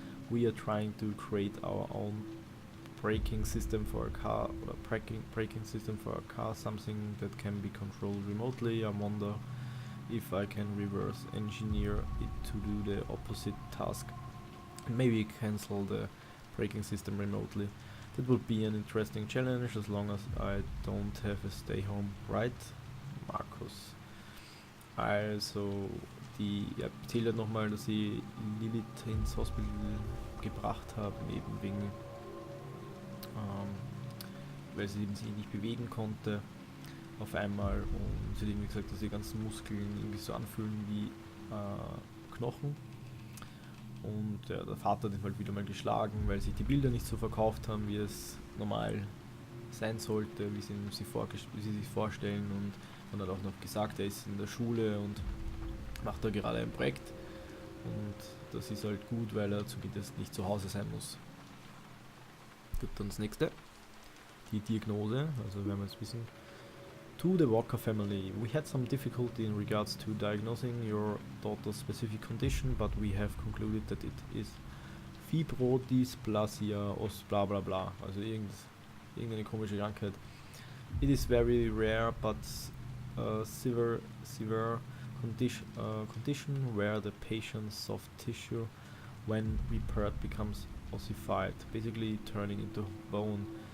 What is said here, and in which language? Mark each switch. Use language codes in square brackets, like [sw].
[en] We are trying to create our own braking system for a car, or braking system for a car, something that can be controlled remotely. I wonder if I can reverse engineer it to do the opposite task and maybe cancel the braking system remotely. That would be an interesting challenge as long as I don't have a stay home, right? Markus. [de] Also, die erzählt halt nochmal, dass sie Lilith ins Hospital gebracht haben, eben wegen, weil sie eben sich nicht bewegen konnte auf einmal, und sie hat irgendwie gesagt, dass die ganzen Muskeln irgendwie so anfühlen wie Knochen. Und der Vater hat ihn halt wieder mal geschlagen, weil sich die Bilder nicht so verkauft haben, wie es normal sein sollte, wie sie sich vorstellen. Und man hat auch noch gesagt, er ist in der Schule und macht da gerade ein Projekt. Und das ist halt gut, weil er zumindest nicht zu Hause sein muss. Gut, dann das nächste. Die Diagnose, also werden wir jetzt wissen. [en] To the Walker family, we had some difficulty in regards to diagnosing your daughter's specific condition, but we have concluded that it is Fibrodysplasia os bla bla bla, [de] also irgendeine komische Krankheit. [en] It is very rare but severe condition where the patient's soft tissue, when repaired, becomes ossified, basically turning into bone.